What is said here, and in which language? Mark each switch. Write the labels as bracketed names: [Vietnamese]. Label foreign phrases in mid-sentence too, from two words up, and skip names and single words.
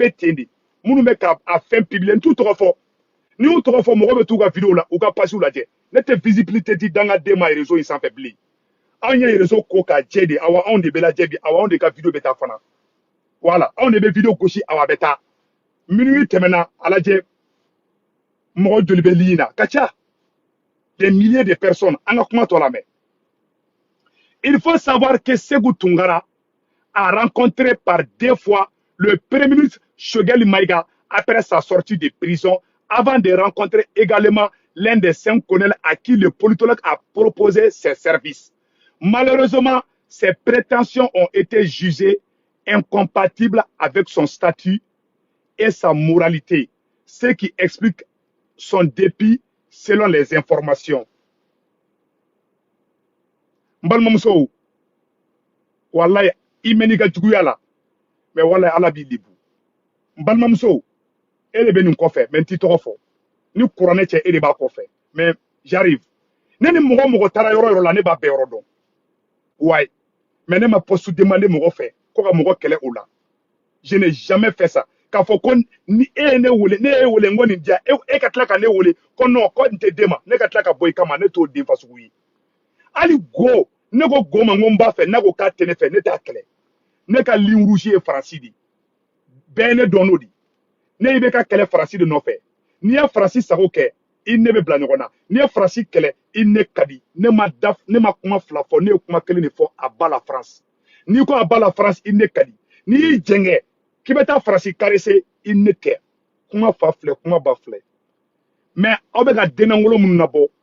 [Bambara] bɛ ten de minnu bɛ ka a fɛn publier n t'u tɔgɔ fɔ ni y'u tɔgɔ fɔ mɔgɔ bɛ t'u ka video la u ka page lajɛ ne tɛ visibilité di dangaden ma réseau in sanfɛ bilen anw ye réseau ko k'a jɛ de awa anw de bɛ lajɛ bi awa anw de ka video bɛ taa fana voilà anw de bɛ video gosi awa bɛ taa minute tɛmɛna a lajɛ mɔgɔ joli bɛ ligne na ka ca [French] des milliers de personnes [Bambara] an ka kuma tɔ lamɛn [French] il faut savoir que Sékou Tounkara a rencontré par 2 fois le premier ministre Choguel Maïga après sa sortie de prison, avant de rencontrer également l'un des 5 colonels à qui le politologue a proposé ses services. Malheureusement, ses prétentions ont été jugées incompatibles avec son statut et sa moralité, ce qui explique son dépit selon les informations. [Bambara] Mbalmamso, wallahi imeni ka juguya la mais wallahi ala b'i libu mbalmamso e de bɛ nin kɔfɛ mais n t'i tɔgɔ fɔ ni kuranɛ cɛ e de b'a kɔfɛ [French] mais j'arrive [Bambara] ne ni mɔgɔ mɔgɔ taara yɔrɔ yɔrɔ la ne b'a bɛɛ yɔrɔ dɔn [French] ouais mais [Bambara] ne ma [French] poste demander [Bambara] mɔgɔ fɛ ko ka mɔgɔ kɛlɛ o la [French] je n'ai jamais fait ça [Bambara] k'a fɔ ko ni e ye ne wele ne ye wele n ko nin diya e ka tila ka ne wele ko non ko n tɛ den ma ne ka tila ka bɔ i kama ne t'o den fasugu ye hali go ne ko go ma n ko n b'a fɛ ne ko k'a tɛ ne fɛ ne t'a kɛlɛ ne ka [French] ligne rouge [Bambara] ye Faransi de bɛɛ ne dɔn n'o de ne i bɛ ka kɛlɛ Faransi de nɔfɛ n'i ye Faransi sago kɛ i ne bɛ bila ɲɔgɔn na n'i ye Faransi kɛlɛ i ne ka di ne ma kuma fila fɔ ne ye kuma kelen de fɔ [French] a ba la France [Bambara] n'i ko [French] a ba la France [Bambara] i ne ka di n'i y'i jɛngɛ k'i bɛ taa Faransi caressé i ne tɛ kuma fa filɛ kuma ba filɛ mais aw bɛ ka dennankolo minnu nabɔ